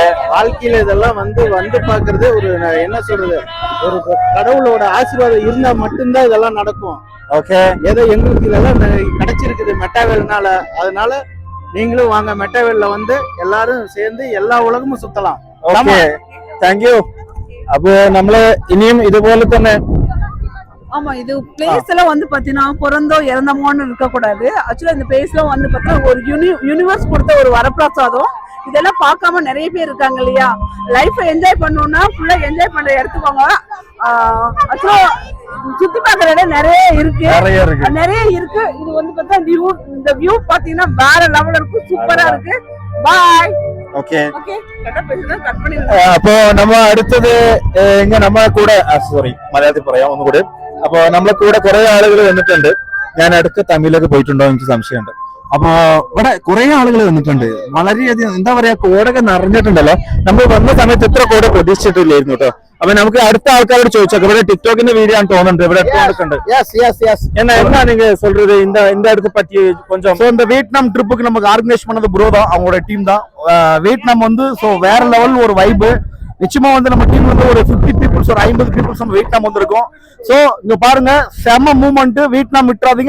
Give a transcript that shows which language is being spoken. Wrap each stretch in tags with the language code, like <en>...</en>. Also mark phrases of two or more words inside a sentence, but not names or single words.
<ta>வாழ்க்கையில இதெல்லாம் வந்து பாக்குறது ஒரு என்ன சொல்றது, ஒரு கடவுளோட ஆசீர்வாதம் இருந்தா மட்டும்தான் இதெல்லாம் நடக்கும். ஓகே, ஏதோ எங்களுக்கு இதெல்லாம் கிடைச்சிருக்குது மெட்டாவேல்னால. அதனால நீங்களும் வாங்க மெட்டவேல்ல வந்து எல்லாரும் சேர்ந்து எல்லா உலகமும் சுத்தலாம்.</ta> <en>okay thank you.</en> <ml>അപ്പൊ നമ്മള് ഇനിയും ഇതുപോലെ തന്നെ</ml> <ta>ஆமா இது பிளேஸ் எல்லாம் வந்து பாத்தீங்கன்னா பிறந்தோ இறந்தமோன்னு இருக்க கூடாது. ஆக்சுவலா இந்த பிளேஸ் எல்லாம் வந்து பாத்தீங்கன்னா ஒரு யூனிவர்ஸ் கொடுத்த ஒரு வரப்பிரசாதம். இதெல்லாம் பார்க்காம நிறைய பேர் இருக்காங்க இல்லையா,</ta> <en>life enjoy</en> <ta>பண்ணணும்னா ஃபுல்லா என்ஜாய் பண்ற இடத்துக்கு வாங்க. ஆக்சுவலா சுத்தி பார்க்கற இடம் நிறைய இருக்கு. இது வந்து பார்த்தா இந்த வியூ பாத்தீங்கன்னா வேற லெவல்ல இருக்கு, சூப்பரா இருக்கு. பாய்.</ta> <ml>ഓക്കെ</ml> <ta>ஓகே கரெக்டா பேசுறேன், கட் பண்ணி</ta> <ml>അപ്പോ നമ്മ അടുത്തത് ഇങ്ങനെ നമ്മളെ കൂടെ സോറി മലയാളത്തിൽ പറയാം ഒന്നുകൂടി. അപ്പൊ നമ്മളെ കൂടെ കുറെ ആളുകൾ വന്നിട്ടുണ്ട്. ഞാൻ അടുത്ത് തമിഴിലൊക്കെ പോയിട്ടുണ്ടോ എനിക്ക് സംശയമുണ്ട്. അപ്പൊ ഇവിടെ കുറെ ആളുകൾ വന്നിട്ടുണ്ട്. വളരെയധികം എന്താ പറയാ, കോടൊക്കെ നിറഞ്ഞിട്ടുണ്ടല്ലോ. നമ്മൾ വന്ന സമയത്ത് ഇത്ര കോട പ്രതീക്ഷിച്ചിട്ടില്ലായിരുന്നു കേട്ടോ. അപ്പൊ നമുക്ക് അടുത്ത ആൾക്കാരോട് ചോദിച്ചോക്കെ. ഇവിടെ ടിക്ടോക്കിന്റെ വീഡിയോ ആണ് തോന്നുന്നുണ്ട്, ഇവിടെ എടുത്തുകൊടുക്കുന്നുണ്ട്.</ml> <ta>என்ன நீங்க சொல்றது இந்த இடத்தை பத்தி கொஞ்சம்? ஸோ இந்த வியட்நாம் ட்ரிப்புக்கு நமக்கு ஆர்கனைஸ் பண்ணது ப்ரோ தான், அவங்களோட டீம் தான். வியட்நாம் வந்து ஸோ வேற லெவல் ஒரு வைப்பு. நிச்சயமா வந்து நம்ம டீம் வந்து ஒரு 50 பீப்புள்ஸ் ஒரு 50 பீப்புள்ஸ் நம்ம வியட்நாம் வந்திருக்கோம். ஸோ இங்க பாருங்க செம மூவ்மெண்ட். வியட்நாம் விட்டுறாதீங்க.</ta>